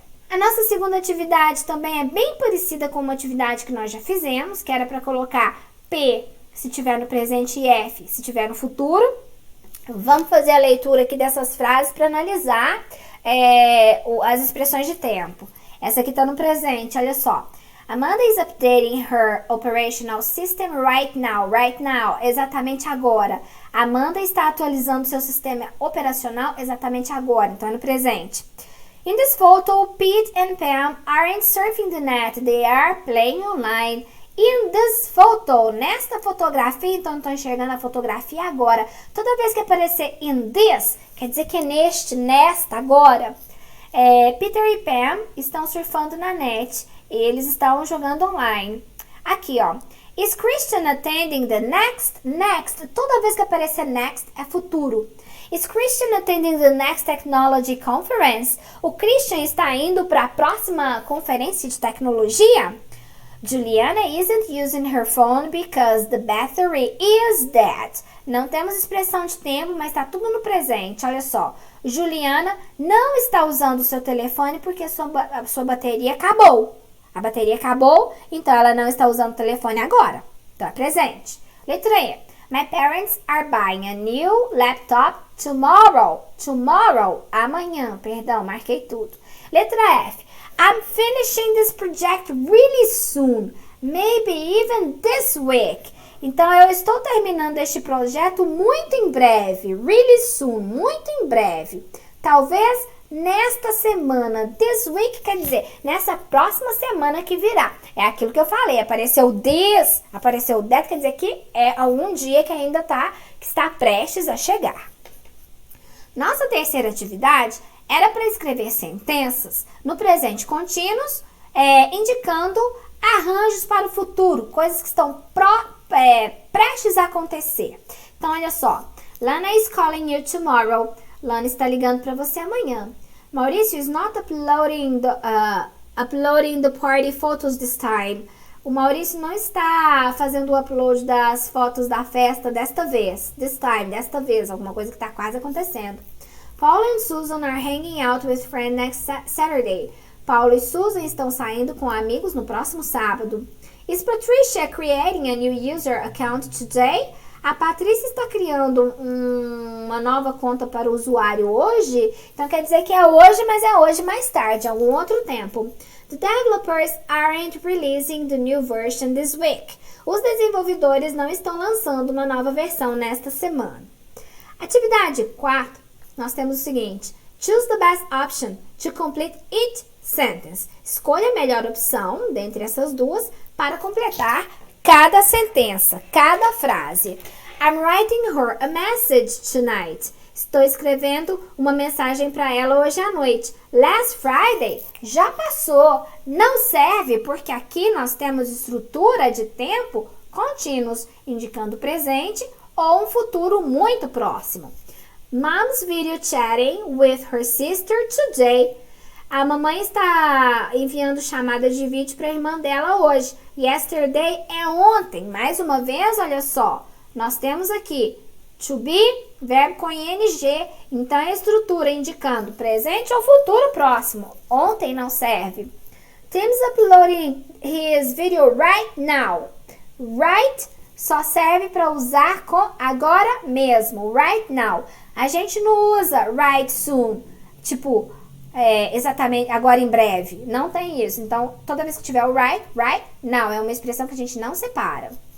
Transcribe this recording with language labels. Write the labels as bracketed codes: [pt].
[pt] A nossa segunda atividade também é bem parecida com uma atividade que nós já fizemos, que era para colocar P se tiver no presente e F se tiver no futuro. Vamos fazer a leitura aqui dessas frases para analisar as expressões de tempo. Essa aqui está no presente, olha só. [en] Amanda is updating her operational system right now. [pt] Right now, exatamente agora. Amanda está atualizando seu sistema operacional exatamente agora, então é no presente. [en] In this photo, Pete and Pam aren't surfing the net, they are playing online. In this photo, [pt] nesta fotografia, então estou enxergando a fotografia agora. Toda vez que aparecer in this, quer dizer que é neste, nesta, agora. Peter e Pam estão surfando na net. Eles estão jogando online. Aqui, ó. [en] Is Christian attending the next? Next. [pt] Toda vez que aparecer next, é futuro. [en] Is Christian attending the next technology conference? [pt] O Christian está indo para a próxima conferência de tecnologia? [en] Juliana isn't using her phone because the battery is dead. [pt] Não temos expressão de tempo, mas está tudo no presente. Olha só. Juliana não está usando o seu telefone porque sua bateria acabou. A bateria acabou, então ela não está usando o telefone agora. Então é presente. Letra E. [en] My parents are buying a new laptop tomorrow. [pt] Tomorrow, amanhã, perdão, marquei tudo. Letra F. [en] I'm finishing this project really soon. Maybe even this week. [pt] Então eu estou terminando este projeto muito em breve. Really soon, muito em breve. Talvez nesta semana. This week quer dizer nessa próxima semana que virá. É aquilo que eu falei. Apareceu this, apareceu that, quer dizer que é algum dia que ainda está prestes a chegar. Nossa terceira atividade era para escrever sentenças no presente contínuos, indicando arranjos para o futuro, coisas que estão prestes a acontecer. Então, olha só. [en] Lana is calling you tomorrow. [pt] Lana está ligando para você amanhã. [en] Maurício is not uploading the party photos this time. [pt] O Maurício não está fazendo o upload das fotos da festa desta vez. This time, desta vez. Alguma coisa que está quase acontecendo. [en] Paul and Susan are hanging out with friends next Saturday. [pt] Paulo e Susan estão saindo com amigos no próximo sábado. [en] Is Patricia creating a new user account today? [pt] A Patrícia está criando uma nova conta para o usuário hoje? Então quer dizer que é hoje, mas é hoje mais tarde, algum outro tempo. [en] The developers aren't releasing the new version this week. [pt] Os desenvolvedores não estão lançando uma nova versão nesta semana. Atividade 4, nós temos o seguinte. [en] Choose the best option to complete each sentence. [pt] Escolha a melhor opção dentre essas duas para completar cada sentença, cada frase. [en] I'm writing her a message tonight. [pt] Estou escrevendo uma mensagem para ela hoje à noite. Last Friday já passou. Não serve porque aqui nós temos estrutura de tempo contínuos, indicando presente ou um futuro muito próximo. [en] Mom's video chatting with her sister today. [pt] A mamãe está enviando chamada de vídeo para a irmã dela hoje. Yesterday é ontem. Mais uma vez, olha só. Nós temos aqui to be, verbo com ing. Então, a estrutura indicando presente ou futuro próximo. Ontem não serve. [en] Tim's uploading his video right now. [pt] Right só serve para usar com agora mesmo. Right now. A gente não usa right soon. Tipo, exatamente agora em breve. Não tem isso. Então, toda vez que tiver o right now, é uma expressão que a gente não separa.